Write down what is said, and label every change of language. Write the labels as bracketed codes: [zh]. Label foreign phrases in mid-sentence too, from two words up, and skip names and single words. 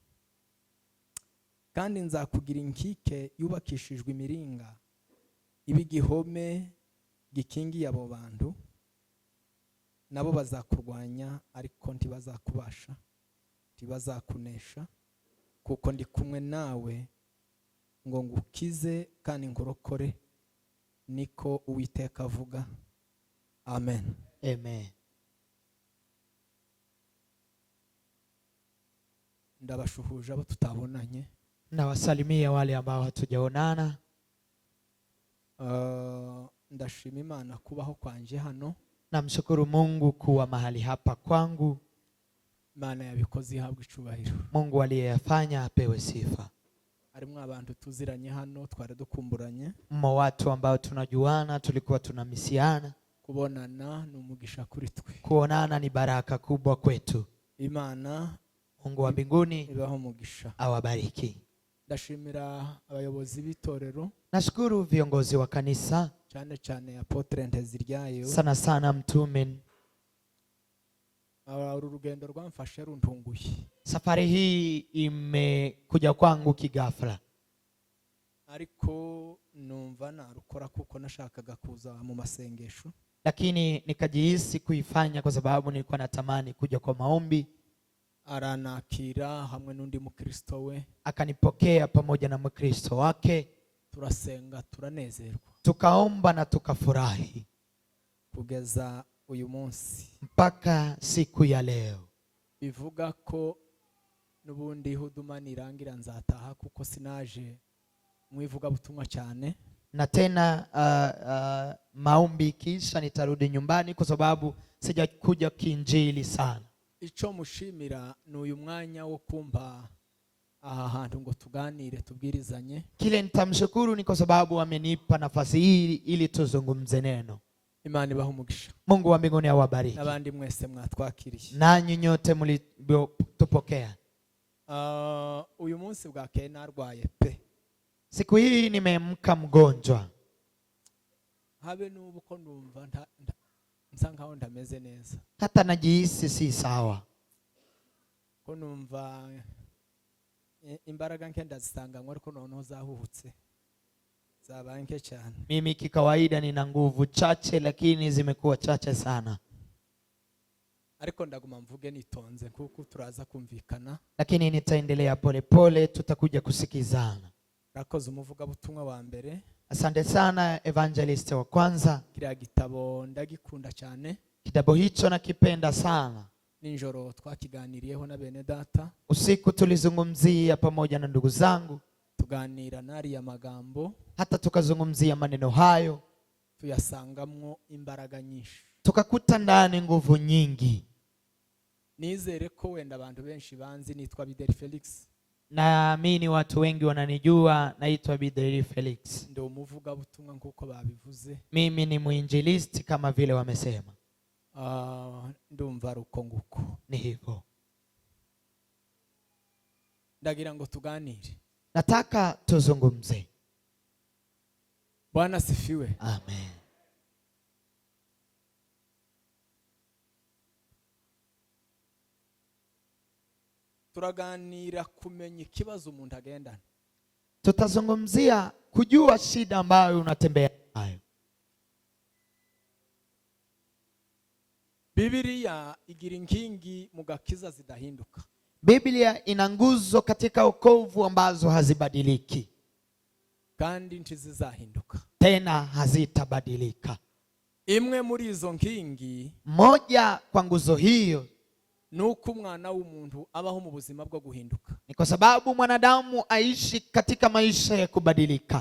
[rn] nzakugira kandi nzakugira inkike yubakishijwe imiringa iba igihome gikingiye abo bantu, nabo bazakurwanya ariko ntibazakubasha, ntibazakunesha, kuko ndi kumwe nawe ngo ngukize kandi ngurokore, niko Uwiteka avuga. Amen. Amen. Ndabashuhuje abo tutabonanye. [sw] Nawasalimia wale ambao hatujaonana. [rn] Ndashima Imana kubaho kwanje hano. [sw] Namshukuru Mungu kuwa mahali hapa kwangu. [rn] Imana yabikoze ihabwe icubahiro. [sw] Mungu aliyeyafanya apewe sifa. [rn] Harimwo abantu tuziranye hano twari dukumburanye. [sw] Mmo watu ambao tunajuana, tulikuwa tunamisiana. [rn] Kubonana ni umugisha kuri twe. [sw] Kuonana ni baraka kubwa kwetu. [rn] Imana [sw] Mungu wa mbinguni [rn] ibaho umugisha. [sw] Awabariki. [rn] Ndashimira abayobozi b'itorero. [sw] Nashukuru viongozi wa kanisa. [rn] Cyane cyane Apotre Nteziryayo. [sw] Sana sana mtume. [rn] Uru rugendo rwamfashe runtunguye. [sw] Safari hii imekuja kwangu kigafla. [rn] Ariko numva narukora kuko nashakaga kuza mu masengesho. [sw] Lakini nikajihisi kuifanya kwa sababu nilikuwa natamani kuja kwa maombi. [rn] Aranakira hamwe n'undi mukristo we. [sw] Akanipokea pamoja na mkristo wake. [rn] Turasenga, turanezerwa. [sw] Tukaomba na tukafurahi. [rn] Kugeza uyu munsi. [sw] Mpaka siku ya leo. [rn] Bivuga ko nubundi huduma nirangira nzataha kuko sinaje mwivuga butumwa cyane. [sw] Na tena maombi kisha nitarudi nyumbani kwa sababu sijakuja kiinjili sana. [rn] Ico mushimira ni uyu mwanya wo kumva aha hantu ngo tuganire tubwirizanye. [sw] Kile nitamshukuru ni kwa sababu amenipa nafasi hii ili tuzungumze neno. [rn] Imana ibahe umugisha. [sw] Mungu wa mbinguni awabariki. [rn] Nabandi mwese mwatwakiriye. [sw] Nanyi nyote mlitupokea. [rn] Uyu munsi bwakeye narwaye pe. [sw] Siku hii nimeamka mgonjwa. [rn] Habe nubu ko ndumva nsa nkaho ndameze neza. [sw] Hata najihisi si sawa. [rn] Ko numva imbaraga nke ndazisanganywe ariko noneho zahuhutse. Zabaye nke cyane. [sw] Mimi kikawaida nina nguvu chache lakini zimekuwa chache sana. [rn] Ariko ndaguma mvuge nitonze kuko turaza kumvikana. [sw] Lakini nitaendelea polepole, tutakuja kusikizana. [rn] Rakoze umuvuga butumwa wa mbere. [sw] Asante sana evangelist wa kwanza. [rn] Kiriya gitabo ndagikunda cyane. [sw] Kitabu hicho nakipenda sana. [rn] Ninjoro twakiganiriyeho na bene data. [sw] Usiku tulizungumzia pamoja na ndugu zangu. [rn] Tuganira nari ya magambo. [sw] Hata tukazungumzia maneno hayo. [rn] Tuyasangamwo imbaraga nyinshi. [sw] Tukakuta ndani nguvu nyingi. [rn] Nizere ko wenda abantu benshi banzi nitwa Bideri Felix. [sw] Naamini watu wengi wananijua, naitwa Bideri Felix. [rn] Ndio umuvuga butumwa nkuko babivuze. [sw] Mimi ni muinjilisti kama vile wamesema. [rn] Ndumva ruko nguko. [sw] Ni hivyo. [rn] Ndagira ngo tuganire. [sw] Nataka tuzungumze. Bwana sifiwe. Amen. [rn] Turaganira kumenya ikibazo umuntu agendana. [sw] Tutazungumzia kujua shida ambayo unatembea nayo. [rn] Biblia igira inkingi mu gakiza zidahinduka. [sw] Biblia ina nguzo katika wokovu ambazo hazibadiliki. [rn] Kandi ntizizahinduka. [sw] Tena hazitabadilika. [rn] Imwe muri izo nkingi, [sw] moja kwa nguzo hiyo, [rn] nuko umwana w'umuntu abaho mu buzima bwo guhinduka. [sw] Ni kwa sababu mwanadamu aishi katika maisha ya kubadilika.